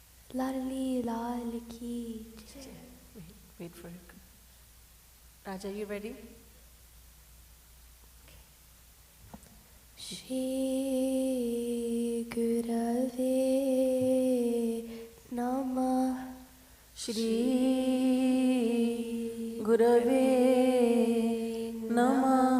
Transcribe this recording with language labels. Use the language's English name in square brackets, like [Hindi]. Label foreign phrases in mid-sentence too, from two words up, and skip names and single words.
[Hindi] लाडली लाल की जय। [English] Wait for it. Raja, you ready? [Sanskrit] श्री गुरवे नमः। श्री गुरवे नमः.